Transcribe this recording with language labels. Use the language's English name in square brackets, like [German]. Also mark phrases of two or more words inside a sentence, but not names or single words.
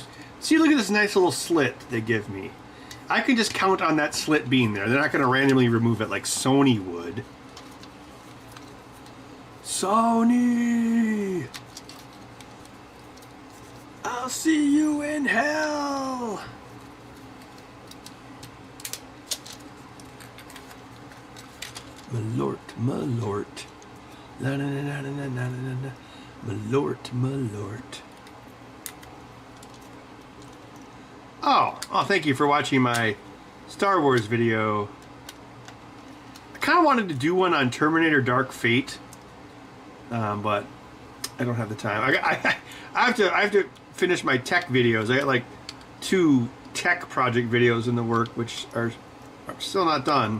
[English] See, look at this nice little slit they give me. I can just count on that slit being there. They're not going to randomly remove it like Sony would. Sony! I'll see you in hell! Malort. La na na na na na na na. Malort. Oh, thank you for watching my Star Wars video. I kind of wanted to do one on Terminator Dark Fate, but I don't have the time. I have to finish my tech videos. I got like 2 tech project videos in the work, which are still not done.